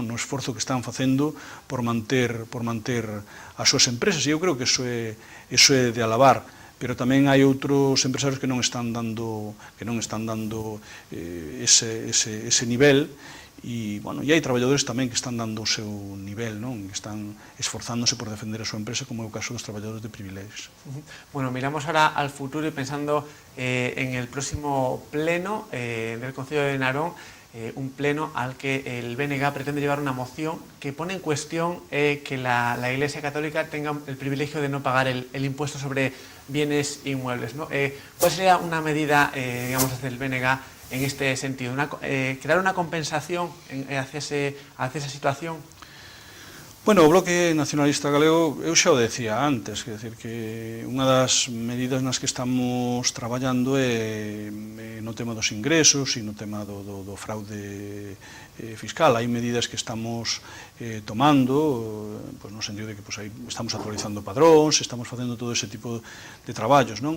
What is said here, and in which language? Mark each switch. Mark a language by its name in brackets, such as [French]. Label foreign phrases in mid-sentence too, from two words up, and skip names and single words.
[Galician] No esforzo que están facendo por manter as súas empresas, e eu creo que iso é de alabar, pero tamén hai outros empresarios que non están dando ese nivel, e hai traballadores tamén que están dando o seu nivel, non? Que están esforzándose por defender a súa empresa, como é o caso dos traballadores de privilegios. [Spanish] Bueno, miramos ahora al futuro y pensando en el próximo pleno del Concello de Narón, un pleno al que el BNG pretende llevar una moción que pone en cuestión que la Iglesia Católica tenga el privilegio de no pagar el impuesto sobre bienes inmuebles, ¿no? ¿Cuál sería una medida, digamos, desde el BNG en este sentido? ¿Crear una compensación hacia esa situación? [Galician] Bueno, o Bloque Nacionalista Galego, eu xa o decía antes, quer decir que unha das medidas nas que estamos traballando é no tema dos ingresos e no tema do fraude fiscal. Hai medidas que estamos tomando, no sentido de que estamos actualizando padróns, estamos facendo todo ese tipo de traballos, non?